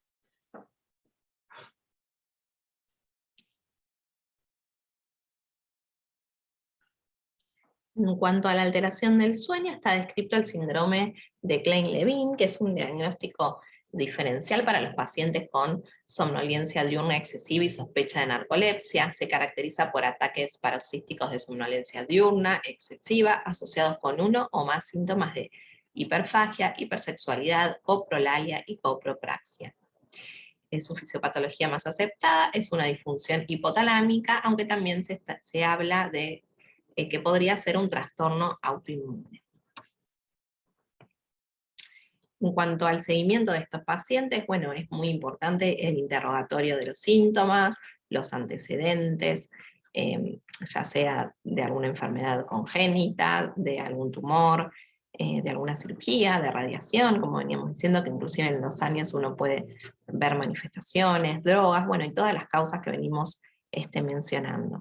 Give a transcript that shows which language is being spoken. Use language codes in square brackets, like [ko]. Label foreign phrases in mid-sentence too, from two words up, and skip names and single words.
[es] En cuanto a la alteración del sueño, está descrito el síndrome de Klein-Levin, que es un diagnóstico diferencial para los pacientes con somnolencia diurna excesiva y sospecha de narcolepsia. Se caracteriza por ataques paroxísticos de somnolencia diurna excesiva asociados con uno o más síntomas de hiperfagia, hipersexualidad, coprolalia y copropraxia. Su fisiopatología más aceptada es una disfunción hipotalámica, aunque también se habla de que podría ser un trastorno autoinmune. En cuanto al seguimiento de estos pacientes, bueno, es muy importante el interrogatorio de los síntomas, los antecedentes, ya sea de alguna enfermedad congénita, de algún tumor, de alguna cirugía, de radiación, como veníamos diciendo, que inclusive en los años uno puede ver manifestaciones, drogas, bueno, y todas las causas que venimos mencionando.